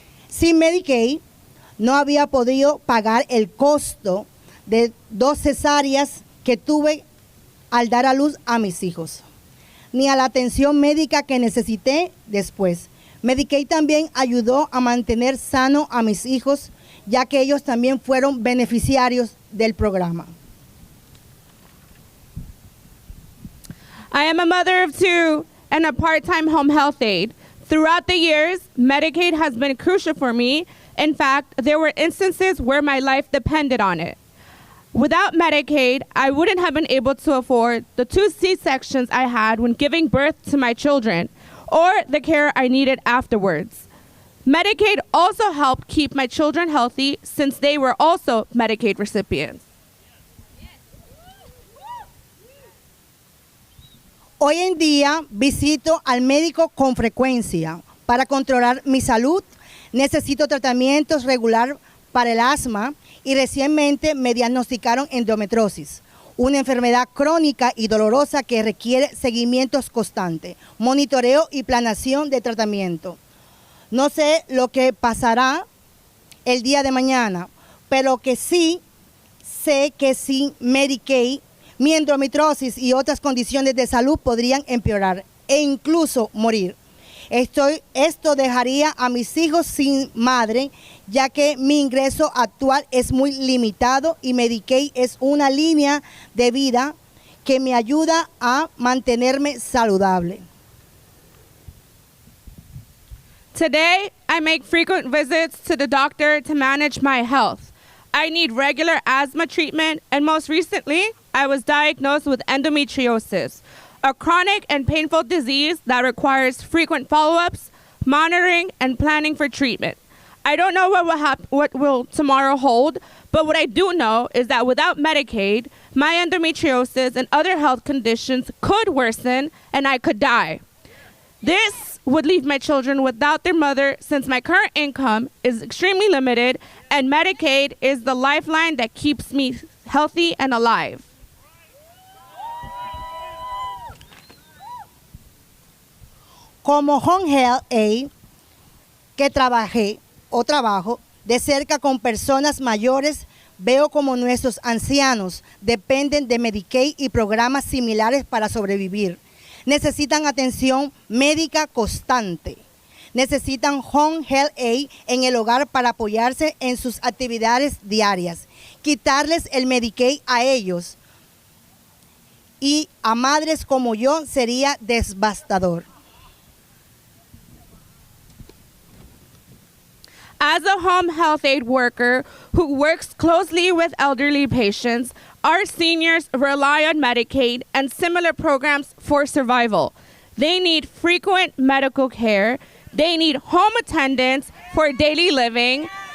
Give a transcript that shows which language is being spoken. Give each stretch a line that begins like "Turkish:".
Spanish: Sin Medicaid, no había podido pagar el costo de 2 cesáreas que tuve al dar a luz a mis hijos, ni a la atención médica que necesité después. Medicaid también ayudó a mantener sano a mis hijos, ya que ellos también fueron beneficiarios del programa.
English: I am a mother of 2 and a part-time home health aide. Throughout the years, Medicaid has been crucial for me. In fact, there were instances where my life depended on it. Without Medicaid, I wouldn't have been able to afford the 2 C-sections I had when giving birth to my children, or the care I needed afterwards. Medicaid also helped keep my children healthy since they were also Medicaid recipients.
Spanish: Hoy en día visito al médico con frecuencia para controlar mi salud. Necesito tratamientos regular para el asma y recientemente me diagnosticaron endometriosis, una enfermedad crónica y dolorosa que requiere seguimientos constantes, monitoreo y planeación de tratamiento. No sé lo que pasará el día de mañana, pero que sí sé que sin Medicaid, mi endometriosis y otras condiciones de salud podrían empeorar e incluso morir. Esto dejaría a mis hijos sin madre, ya que mi ingreso actual es muy limitado y Medicaid es una línea de vida que me ayuda a mantenerme saludable.
English: Today, I make frequent visits to the doctor to manage my health. I need regular asthma treatment, and most recently, I was diagnosed with endometriosis, a chronic and painful disease that requires frequent follow-ups, monitoring, and planning for treatment. I don't know what will tomorrow hold, but what I do know is that without Medicaid, my endometriosis and other health conditions could worsen and I could die. This would leave my children without their mother since my current income is extremely limited and Medicaid is the lifeline that keeps me healthy and alive.
Spanish: Como Home Health Aide, que trabajo de cerca con personas mayores, veo como nuestros ancianos dependen de Medicaid y programas similares para sobrevivir. Necesitan atención médica constante. Necesitan Home Health Aide en el hogar para apoyarse en sus actividades diarias. Quitarles el Medicaid a ellos y a madres como yo sería devastador.
English: As a home health aide worker who works closely with elderly patients, our seniors rely on Medicaid and similar programs for survival. They need frequent medical care. They need home attendance for daily living.